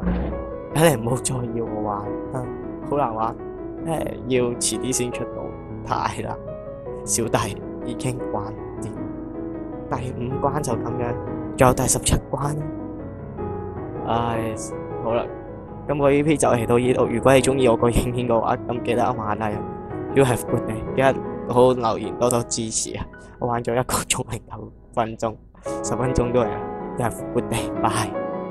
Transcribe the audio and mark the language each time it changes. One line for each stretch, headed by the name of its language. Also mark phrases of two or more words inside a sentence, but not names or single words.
Cantonese: 睇嚟唔好再要我玩，好難玩，要遲啲先出到，太難。小弟已經玩掂，第5關就咁樣，仲有第17關。唉，好啦，今個 EP 就嚟到呢度。如果你中意我個影片嘅話，咁記得按下 like。
English: You have good day，
Cantonese: 記得好好留言，多多支持啊！我玩咗1個鐘零9分鐘，10分鐘都係。
English: You have good day，bye。